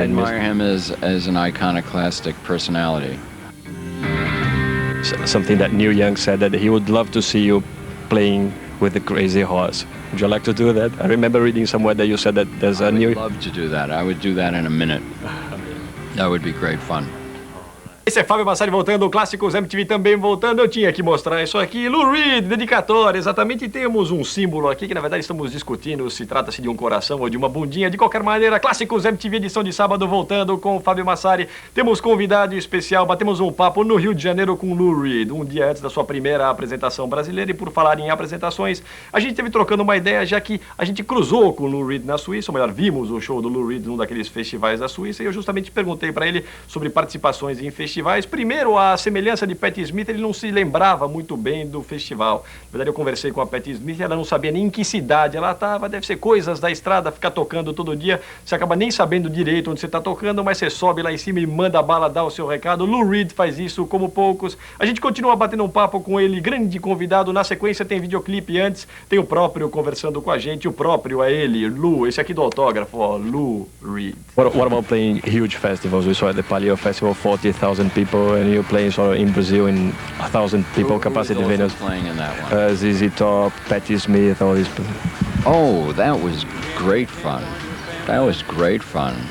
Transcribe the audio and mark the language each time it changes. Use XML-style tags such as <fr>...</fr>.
<en>I admire him as an iconoclastic personality. Something that Neil Young said, that he would love to see you playing with the Crazy Horse. Would you like to do that? I remember reading somewhere that you said that there's a new... I would love to do that. I would do that in a minute. That would be great fun.</en> <pt>Esse é Fabio Massari voltando, o Clássicos MTV também voltando. Eu tinha que mostrar isso aqui. Lou Reed, dedicatória, exatamente. E temos um símbolo aqui que, na verdade, estamos discutindo se trata-se de um coração ou de uma bundinha. De qualquer maneira, Clássicos MTV, edição de sábado, voltando com o Fabio Massari. Temos convidado especial, batemos um papo no Rio de Janeiro com Lou Reed, um dia antes da sua primeira apresentação brasileira. E por falar em apresentações, a gente esteve trocando uma ideia, já que a gente cruzou com o Lou Reed na Suíça, ou melhor, vimos o show do Lou Reed num daqueles festivais da Suíça. E eu justamente perguntei para ele sobre participações em festivais festivais. Primeiro, a semelhança de Patti Smith, ele não se lembrava muito bem do festival. Na verdade, eu conversei com a Patti Smith, ela não sabia nem em que cidade ela estava. Deve ser coisas da estrada, ficar tocando todo dia. Você acaba nem sabendo direito onde você está tocando, mas você sobe lá em cima e manda a bala dar o seu recado. Lou Reed faz isso como poucos. A gente continua batendo um papo com ele, grande convidado. Na sequência tem videoclipe antes, tem o próprio conversando com a gente. O próprio é ele, Lou, esse aqui do autógrafo, ó, Lou Reed.</pt> <en>What about playing huge festivals? We saw at the Palio Festival 40,000 people, and you're playing sort of in Brazil in 1,000 people capacity venues. Playing in that one? ZZ Top, Patti Smith, all these people. Oh, that was great fun. That was great fun.</en>